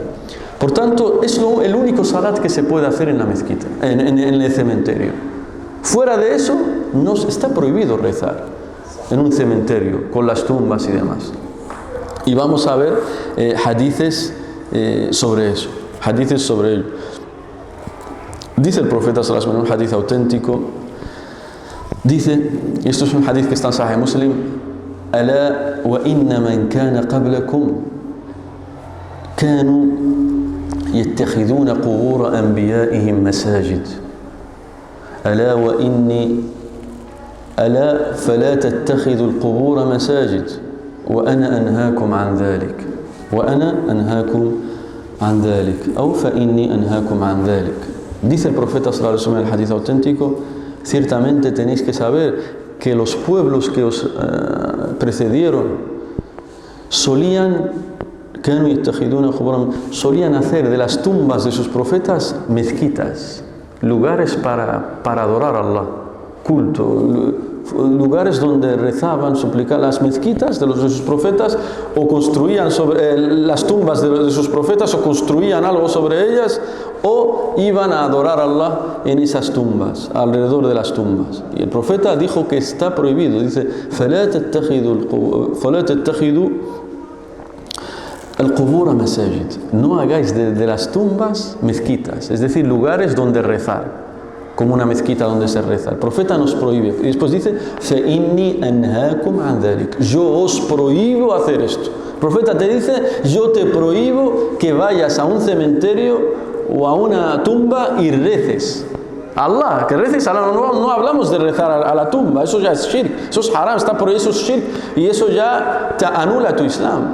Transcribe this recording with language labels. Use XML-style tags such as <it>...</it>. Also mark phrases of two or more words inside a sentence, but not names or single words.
<es>Por tanto, es el único salat que se puede hacer en la mezquita, en el cementerio. Fuera de eso, no está prohibido rezar en un cementerio, con las tumbas y demás. Y vamos a ver hadiths sobre eso, hadiths sobre ello. Dice el profeta sallallahu alaihi wasallam en un hadith auténtico, dice, y esto es un hadith que está en Sahih Muslim:</es> <ar>ألا وإن من كان قبلكم كانوا يتخذون قبور أنبيائهم مساجد ألا فلا تتخذوا القبور مساجد وأنا أنهاكم عن ذلك أو فإني أنهاكم عن ذلك.</ar> <es>Dice el profeta sallallahu alaihi wasallam en el hadith auténtico: ciertamente tenéis que saber que los pueblos que os precedieron solían hacer de las tumbas de sus profetas mezquitas, lugares para adorar a Allah, culto, lugares donde rezaban, suplicaban. Las mezquitas de sus profetas, o construían sobre las tumbas de sus profetas, o construían algo sobre ellas, o iban a adorar a Allah en esas tumbas, alrededor de las tumbas. Y el profeta dijo que está prohibido, dice:</es> <ar>فَلَا تَتَّخِذُوا القبور مساجد.</ar> <es>No hagáis de las tumbas mezquitas, es decir, lugares donde rezar, como una mezquita donde se reza. El profeta nos prohíbe. Y después dice,</es> <ar>فَإِنِّي أَنْهَاكُمْ عَنْ ذَلِكَ.</ar> <es>Yo os prohíbo hacer esto. El profeta te dice, yo te prohíbo que vayas a un cementerio o a una tumba y reces. Allah, que reces a Allah, no hablamos de rezar a la tumba, eso ya es shirk, eso es haram, está prohibido, eso es shirk, y eso ya te anula tu Islam.</es>